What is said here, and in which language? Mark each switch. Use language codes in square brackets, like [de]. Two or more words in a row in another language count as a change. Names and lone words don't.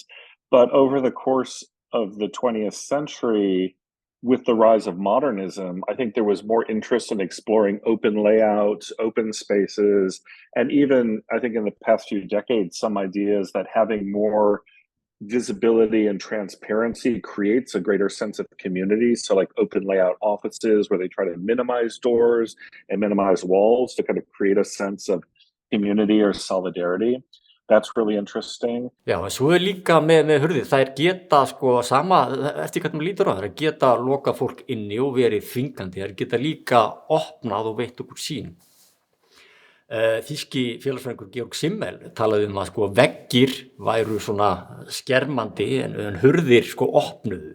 [en] But over the course of the 20th century, with the rise of modernism, I think there was more interest in exploring open layouts, open spaces, and even, I think in the past few decades, some ideas that having more visibility and transparency creates a greater sense of community. So like open layout offices where they try to minimize doors and minimize walls to kind of create a sense of community or solidarity. That's really interesting. [is] Já, en svo líka með hurðir, þær geta sko sama, eftir hvernig maður lítur á þær geta loka fólk inni og verið þvingandi, þær geta líka opnað og veitt okkur sín. Þýski félagsfræðingur Georg Simmel talaði að sko veggir væru svona skermandi en hurðir sko opnuðu.